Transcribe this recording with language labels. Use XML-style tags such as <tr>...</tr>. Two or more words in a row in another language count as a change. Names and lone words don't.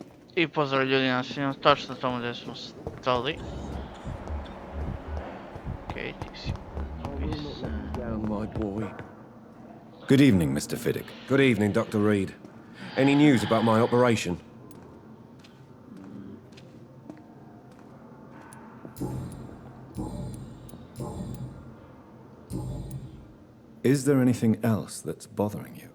<hr>I pozdrav ljudi na svima, točno tamo gdje smo stali. Okej, ti si</hr> <en>Down, my boy. Good evening, Mr. Fiddick. Good evening, Dr. Reid. Any news about my operation? Is there anything else that's bothering you?</en>